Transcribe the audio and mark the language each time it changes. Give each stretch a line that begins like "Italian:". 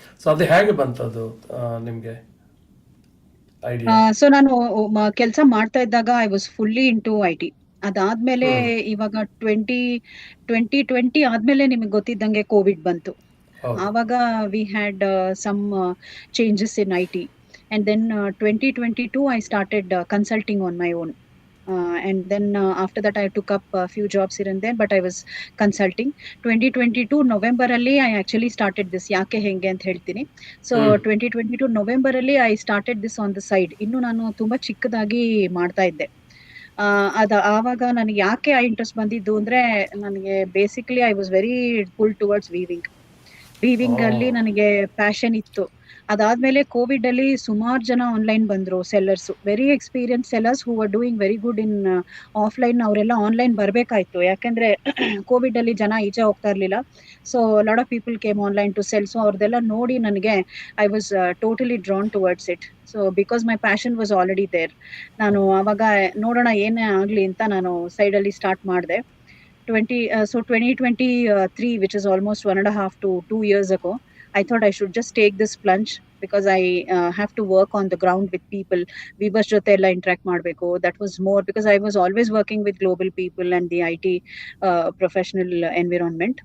Kannada: So ಅದು ಹೇಗೆ ಬಂತದು ನಿಮಗೆ ಐಡಿಯಾ?
English: so
Kannada: ನಾನು ಕೆಲಸ ಮಾಡ್ತಾ ಇದ್ದಾಗ
English: I was fully into IT.
Kannada: ಅದಾದ್ಮೇಲೆ ಇವಾಗ 2020 ಆದ್ಮೇಲೆ ನಿಮಗೆ ಗೊತ್ತಿದ್ದಂಗೆ ಕೋವಿಡ್ ಬಂತು. ಹೌದು.
English: ಆವಾಗ we had some changes in IT. And then 2022 I started consulting on my own. And then after that I took up a few jobs here and there, but I was consulting.
Kannada: 2022 November ಅಲ್ಲಿ
English: I actually started this
Kannada: ಯಾಕೆ ಹೆಂಗೆ ಅಂತ ಹೇಳ್ತೀನಿ.
English: So 2022 November ಅಲ್ಲಿ I started this on the side.
Kannada: ಇನ್ನು ನಾನು ತುಂಬಾ ಚಿಕ್ಕದಾಗಿ ಮಾಡ್ತಾ ಇದ್ದೆ. ಆವಾಗ ನನಗೆ ಯಾಕೆ ಆ ಇಂಟ್ರೆಸ್ಟ್ ಬಂದಿದ್ದು ಅಂದ್ರೆ, ನನಗೆ basically
English: I was very pull towards weaving
Kannada: ಅಲ್ಲಿ ನನಗೆ ಪ್ಯಾಷನ್ ಇತ್ತು. ಅದಾದ್ಮೇಲೆ ಕೋವಿಡ್ ಅಲ್ಲಿ ಸುಮಾರು ಜನ ಆನ್ಲೈನ್ ಬಂದ್ರು,
English: Sellers, very experience sellers who are doing very good in offline.
Kannada: ಅವರೆಲ್ಲ ಆನ್ಲೈನ್ ಬರ್ಬೇಕಾಯ್ತು, ಯಾಕಂದ್ರೆ ಕೋವಿಡ್ ಅಲ್ಲಿ ಜನ ಈಚೆ ಹೋಗ್ತಾ ಇರ್ಲಿಲ್ಲ.
English: So lot of people came online to sell.
Kannada: So ಅವ್ರದ್ದೆಲ್ಲ ನೋಡಿ ನನಗೆ
English: I was totally drawn towards it. So because my passion was already there.
Kannada: ನಾನು ಆವಾಗ ನೋಡೋಣ ಏನೇ ಆಗ್ಲಿ ಅಂತ ನಾನು ಸೈಡಲ್ಲಿ ಸ್ಟಾರ್ಟ್ ಮಾಡಿದೆ.
English: 2023, which is almost 1.5 to 2 years ago, I thought I should just take this plunge because I have to work on the ground with people.
Kannada: Weavers jothe ella interact ಮಾಡಬೇಕು.
English: That was more because I was always working with global people and the IT professional environment.